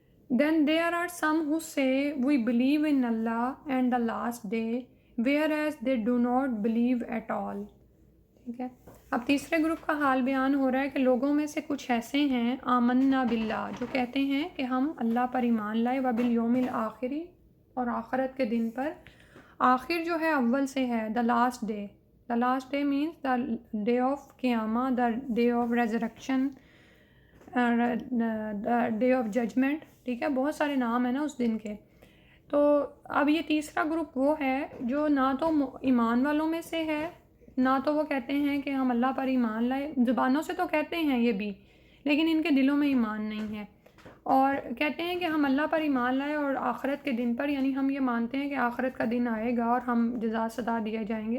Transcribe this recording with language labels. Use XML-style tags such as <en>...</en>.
<en>Then there are some who say we believe in Allah and the last day, whereas they do not believe at all.</en> <ur>ٹھیک ہے. اب تیسرے group کا حال بیان ہو رہا ہے کہ لوگوں میں سے کچھ ایسے ہیں</ur> <ar>آمنا باللہ</ar> <ur>جو کہتے ہیں کہ ہم اللہ پر ایمان لائے،</ur> <ar>وبالیوم الآخری</ar> <ur>اور آخرت کے دن پر. آخر جو ہے اول سے ہے،</ur> <en>The last day. The last day means the day of قیامہ، the day of resurrection, the day of judgment.</en> <ur>ٹھیک ہے، بہت سارے نام ہیں نا اس دن کے. تو اب یہ تیسرا گروپ وہ ہے جو نہ تو ایمان والوں میں سے ہے، نہ تو وہ کہتے ہیں کہ ہم اللہ پر ایمان لائے. زبانوں سے تو کہتے ہیں یہ بھی، لیکن ان کے دلوں میں ایمان نہیں ہے. اور کہتے ہیں کہ ہم اللہ پر ایمان لائے اور آخرت کے دن پر، یعنی ہم یہ مانتے ہیں کہ آخرت کا دن آئے گا اور ہم جزا سزا دیے جائیں گے.</ur>